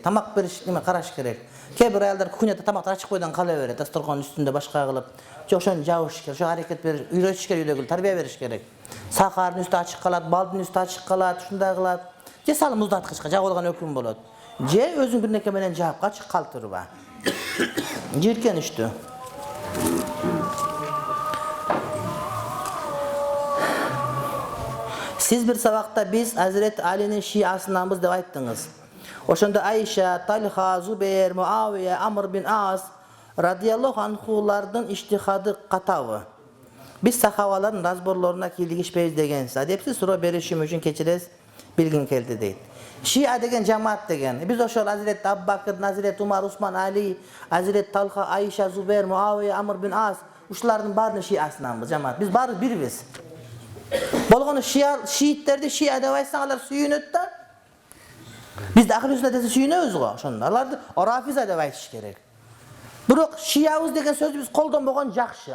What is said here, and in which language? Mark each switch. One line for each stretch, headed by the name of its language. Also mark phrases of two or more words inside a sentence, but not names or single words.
Kyrgyz: Тамак бериш неме караш керек. Кээ бир аялдар күнөтө тамакты ачык бойдон кала берет, дасторконун үстүндө башка кылып. Жок, ошону жабыш керек. Ошо аракет бериш, үйрөтүш керек, үйдөгү тарбия бериш керек. Сахардын үстү ачык калат, балдын үстү ачык калат, ушундай кылат. Же салып муздаткычка жагып алган өкүм болот. Же өзүң бирнеке менен жаап ачык калтырба. Жиркеништүү. Сиз бир сабакта биз Хазрети Алинин шиасынданбыз деп айттыңыз. Ошондо Айша, Талха, Зубейр, Муавия, Амр бин Ас радияллаху анхулардын иштихады катабы. Biz сахабалардын разборлоруна кийлигишпейбиз дегенсиз. Адепсиз суроо беришим үчүн кечиресиз, билгим келди дейт. Шия деген жамаат деген. Биз ошол Hazreti Абубакыр, Hazreti Умар, Усман, Али, Hazreti Талха, Айша, Зубейр, Муавия, Амр бин Ас ушулардын баарынын шиасынданбыз, жамаат. Биз баары бирбиз. Болгону шииттерди шия деп айтсаң алар сүйүнөт да. Бизде ахли сүннет десе сүйүнөбүз го, ошондо. Аларды рафиза деп айтыш керек. Бирок шиябыз деген сөздү биз колдонбогон жакшы.